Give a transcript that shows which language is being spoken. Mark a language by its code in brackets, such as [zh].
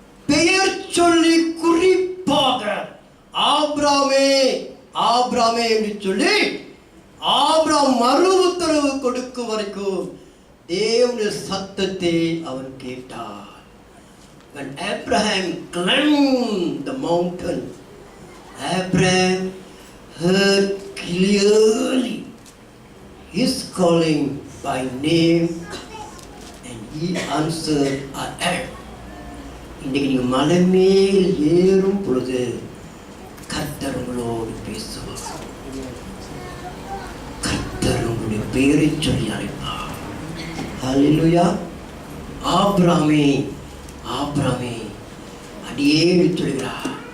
[ta] பெயர் சொல்லி குறிப்பாக ஆபிரகாமே ஆபிரகாமே என்று சொல்லி ஆபிரகாம் மறு உத்தரவு கொடுக்கும் வரைக்கும் தேவனுடைய சத்தத்தை அவன் கேட்டான். [en] When Abraham climbed the mountain, Abraham heard clearly his calling by name and he answered, I am. [ta] இன்னைக்கு நீங்க மலை மேல் ஏறும் பொழுது கர்த்தர் உங்களோடு பேசுவார். கர்த்தர் உங்களுடைய பெயரை சொல்லி அழைப்பார். ஹல்லேலூயா. ஆபிரகாமே ஆபிரகாமே அடியே சொல்கிறார்.